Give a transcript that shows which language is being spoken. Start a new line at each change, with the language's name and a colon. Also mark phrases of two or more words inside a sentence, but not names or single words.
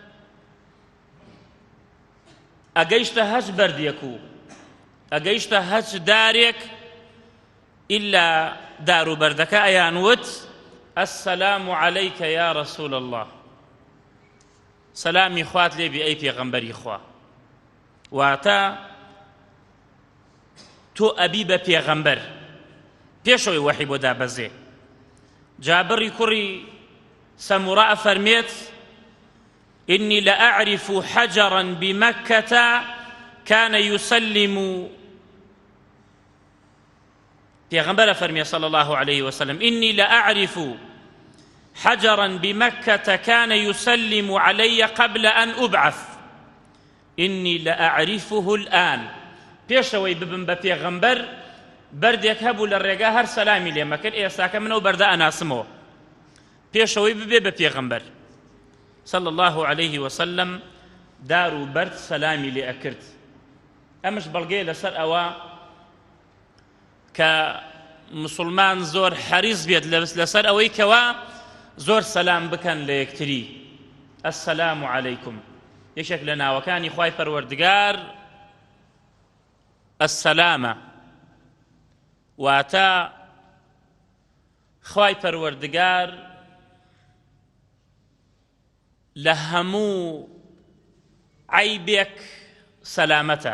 Central Kurdish: ئەگەیشتە هەچ بەردێک و ئەگەیشتە هەچ دارێک ئیلا دار و بەردەکە ئەیان وت
Arabic: ئەسسەلام عەلەیکە یا ڕەسوول الله،
Central Kurdish: سەلامی خوات لێبی ئەی پێغەمبەری خوا. واتە تۆ ئەبی بە پێغەمبەر پێشەوەی وەحی بۆ دابەزێ. جابری کوڕی سەموڕە ئەفەرمێت
Arabic: إني لأعرف حجرا بمكة كان يسلم،
Central Kurdish: پیغمبر فرمي
Arabic: صلى الله عليه وسلم إني لأعرف حجرا بمكة كان يسلم علي قبل أن أبعث إني لأعرفه الآن.
Central Kurdish: پێشەوەی ببم بە پێغەمبەر بەردێک هەبوو لە ڕێگا هەر سەلامی لێمە کرد، ئێستاکە منەوە بەردە ئەناسمەوە. پێشەوەی ببێ بە پێغەمبەر
Arabic: صلى الله عليه وسلم
Central Kurdish: دار و بەرد سەلامی لێ ئەکرد. ئەمش بەڵگەیە لەسەر ئەوە کە مسلمان زۆر حەریص بێت لەسەر ئەوەی کەوا زۆر سەلام بکەن لە یەکتری.
Arabic: ئەسسەلام عەلەیکم
Central Kurdish: یەکێک لە ناوەکانی خوای پەروەردگار ئەسسەلامە، واتە خوای پەروەردگار لە هەموو عەیبێک سەلامەتە.